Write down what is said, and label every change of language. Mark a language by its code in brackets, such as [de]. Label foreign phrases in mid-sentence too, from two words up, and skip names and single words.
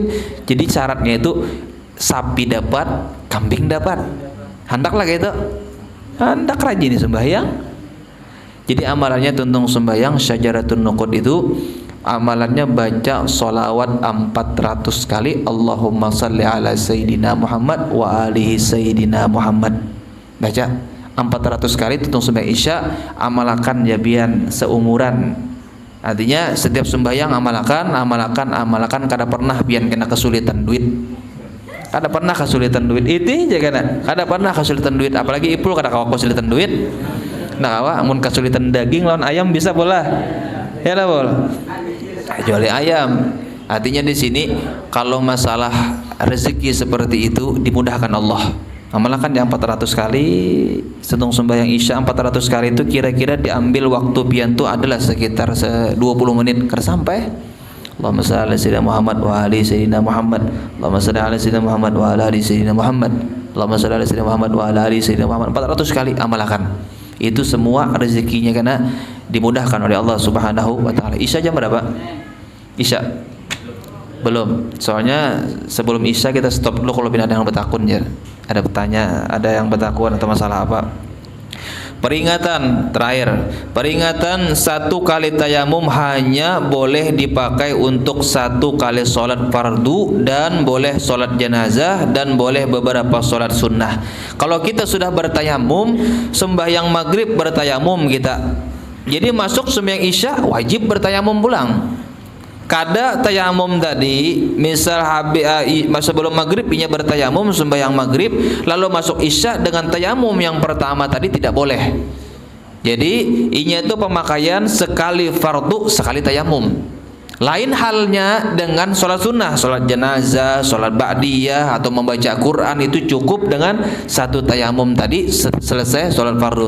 [bjn] Jadi syaratnya itu sapi dapat, kambing dapat. Hendaklah gitu. Hendak rajin sembahyang. Jadi amalannya tuntung sembahyang [ar] شجرة النقود [bjn] itu amalannya baca sholawat 400 kali [ar] اللهم صل على سيدنا محمد وآله سيدنا محمد [bjn] wa alihi sayyidina Muhammad. Baca 400 kali tuntung sembahyang isya, amalkan jabian seumuran. Artinya setiap sembahyang amalkan kada pernah pian kena kesulitan duit. Kada pernah kesulitan duit itu aja kada pernah kesulitan duit, apalagi ipul kada kawa kesulitan duit. Nah kawa amun kesulitan daging lawan ayam bisa bola ya lah bol kecuali ayam. [id] Artinya di sini kalau masalah rezeki seperti itu dimudahkan Allah. [bjn] Amalkan yang 400 kali setung sembahyang isya 400 kali itu kira-kira diambil waktu pian tu adalah sekitar 20 menit kada sampai. [ar] اللهم صل على سيدنا محمد وآل سيدنا محمد. اللهم صل على سيدنا محمد وعلى آل سيدنا محمد. اللهم صل على سيدنا محمد وعلى آل سيدنا محمد. [bjn] 400 kali amalkan. [id] Itu semua rezekinya karena dimudahkan oleh Allah [ar] سبحانه وتعالى. [id] Isya jam berapa? Isya. Belum. [bjn] Soalnya sebelum isya kita stop dulu kalau ada yang bertakun ya. [id] Ada bertanya, ada yang bertakun atau masalah apa? Peringatan terakhir, peringatan 1 kali tayamum hanya boleh dipakai untuk 1 kali sholat fardu dan boleh sholat jenazah dan boleh beberapa sholat sunnah. Kalau kita sudah bertayamum, [bjn] sembahyang maghrib bertayamum kita, jadi masuk sembahyang isya wajib bertayamum pulang. Kada tayamum tadi, misal sebelum maghrib inya bertayamum sembahyang maghrib, lalu masuk isya dengan tayamum yang pertama tadi tidak boleh. Jadi inya itu pemakaian sekali fardu sekali tayamum. [id] Lain halnya dengan sholat sunnah, sholat jenazah, sholat ba'diyah atau membaca Quran itu cukup dengan 1 tayamum tadi selesai sholat fardu.